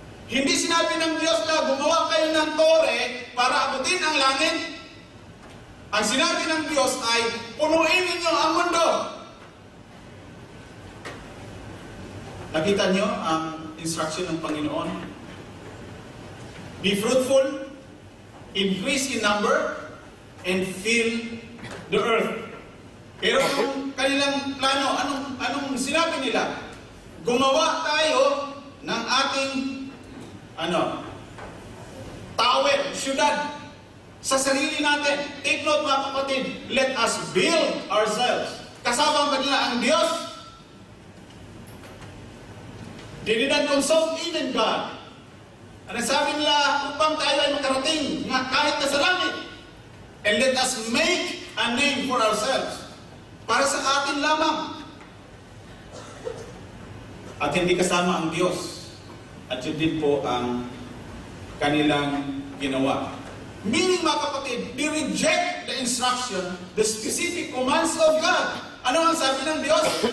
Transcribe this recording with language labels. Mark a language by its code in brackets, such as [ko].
[tl] Hindi sinabi ng Diyos na gumawa kayo ng tore para abutin ang langit. Ang sinabi ng Diyos ay, punuin ninyo ang mundo. Nakita niyo ang instruction ng Panginoon? [en] Be fruitful, increase in number, and fill the earth. [tl] Pero ang kanilang plano, anong sinabi nila? Gumawa tayo ng ating tower, syudad, sa sarili natin. [en] Take note [tl] mga kapatid, [en] let us build ourselves. [tl] Kasama ba nila ang Diyos? [en] They did not consult even God. [tl] Ano sabi nila, upang tayo ay makarating nga kahit na sa langit. [en] And let us make a name for ourselves. [tl] Para sa atin lamang. At hindi kasama ang Diyos. At yun din po ang kanilang ginawa. [en] Meaning [tl] mga kapatid, [en] they reject the instruction, the specific commands of God. [tl] Ano ang sabi ng Diyos?